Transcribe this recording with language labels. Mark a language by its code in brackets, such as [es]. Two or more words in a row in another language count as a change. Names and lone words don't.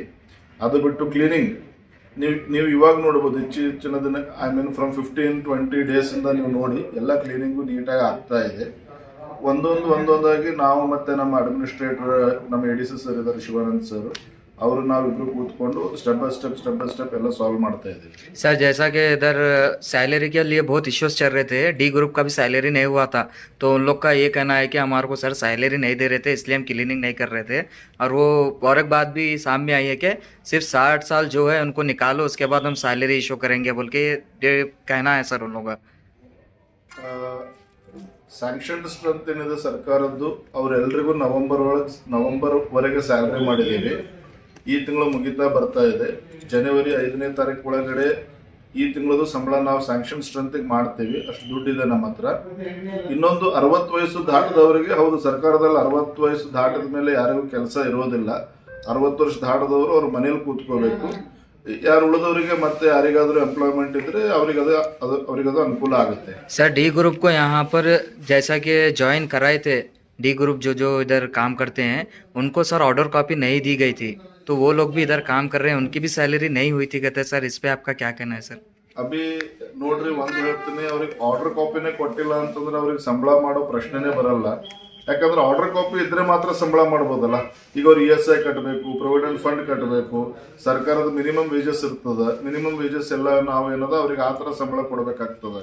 [kn] ಅದು ಬಿಟ್ಟು ಕ್ಲೀನಿಂಗ್ ನೀವು ಇವಾಗ ನೋಡ್ಬೋದು, ಇತ್ತೀಚಿನ ದಿನ [en] from 15-20 daysinda [kn] ನೀವು ನೋಡಿ ಎಲ್ಲ ಕ್ಲೀನಿಂಗು ನೀಟಾಗಿ ಆಗ್ತಾ ಇದೆ. ಒಂದೊಂದಾಗಿ ನಾವು ಮತ್ತು ನಮ್ಮ ಅಡ್ಮಿನಿಸ್ಟ್ರೇಟರ್, ನಮ್ಮ ADC ಸರ್ ಇದ್ದಾರೆ, ಶಿವಾನಂದ್ ಸರ್, ಅವರು ನಾವಿಬ್ರು ಕೂತ್ಕೊಂಡು [en] step by step [kn] ಎಲ್ಲ ಸಾಲ್ವ್ ಮಾಡ್ತಾ ಇದ್ದೀವಿ. [hi] सर जैसा कि इधर सैलरी के लिए बहुत इश्यूज चल रहे थे, डी ग्रुप का भी सैलरी नहीं हुआ था, तो उन लोग का ये कहना है कि हमारे को सर सैलरी नहीं दे रहे थे, इसलिए हम क्लीनिंग नहीं कर रहे थे। और वो और एक बात भी सामने आई है कि सिर्फ 60 साल जो है उनको निकालो, उसके बाद हम सैलरी इशू करेंगे बोल के ये कहना है सर उन लोग का। [en] sanction strength [kn] ಏನಿದೆ ಸರ್ಕಾರದ್ದು, ಅವರೆಲ್ಲರಿಗೂ ನವೆಂಬರ್ವರೆಗೆ ಸ್ಯಾಲ್ರಿ ಮಾಡಿದ್ದೀವಿ. ಈ ತಿಂಗಳು ಮುಗಿತಾ ಬರ್ತಾ ಇದೆ. ಜನವರಿ 5ನೇ ತಾರೀಕು ಒಳಗಡೆ ಈ ತಿಂಗಳದು ಸಂಬಳ ನಾವು [en] sanction strengthige [kn] ಮಾಡ್ತೀವಿ. ಅಷ್ಟು ದುಡ್ಡಿದೆ ನಮ್ಮ ಹತ್ರ. ಇನ್ನೊಂದು 60 ವಯಸ್ಸು ದಾಟದವರಿಗೆ, ಹೌದು ಸರ್ಕಾರದಲ್ಲಿ 60 ವಯಸ್ಸು ದಾಟಿದ ಮೇಲೆ ಯಾರಿಗೂ ಕೆಲಸ ಇರೋದಿಲ್ಲ. 60 ವರ್ಷ ದಾಟದವರು ಅವ್ರ ಮನೇಲಿ ಕೂತ್ಕೋಬೇಕು. ಯಾರು ಉಳಿದವರಿಗೆ ಮತ್ತೆ ಯಾರಿಗಾದ್ರೂ ಎಂಪ್ಲಾಯ್ಮೆಂಟ್ ಇದ್ರೆ ಅವರಿಗದು ಅನುಕೂಲ ಆಗುತ್ತೆ. [hi] सर डी ग्रुप को यहाँ पर जैसा कि ज्वाइन कराए थे, डी ग्रुप जो जो इधर काम करते हैं उनको सर [en] order copy [hi] नहीं दी गई थी, तो वो लोग भी इधर काम कर रहे हैं, उनकी भी सैलरी नहीं हुई थी कहते हैं सर। इस पे आपका क्या कहना है सर? [kn] ಅಭಿ ನೋಡ್ರಿ, ಒಂದು ಹೇಳ್ತೀನಿ, ಅವ್ರಿಗೆ [en] order copyne [kn] ಕೊಟ್ಟಿಲ್ಲ ಅಂತಂದ್ರೆ ಅವ್ರಿಗೆ ಸಂಬಳ ಮಾಡೋ ಪ್ರಶ್ನೆನೇ ಬರಲ್ಲ. ಯಾಕಂದ್ರೆ [en] order copy [kn] ಇದ್ರೆ ಮಾತ್ರ ಸಂಬಳ ಮಾಡ್ಬೋದಲ್ಲ. ಈಗ ಅವ್ರು ESI ಕಟ್ಟಬೇಕು, [en] provident fund [kn] ಕಟ್ಟಬೇಕು, ಸರ್ಕಾರದ [en] minimum wages [kn] ಇರ್ತದೆ. [en] minimum wages [kn] ಎಲ್ಲ ನಾವು ಏನದ ಅವ್ರಿಗೆ ಆ ಥರ ಸಂಬಳ ಕೊಡಬೇಕಾಗ್ತದೆ.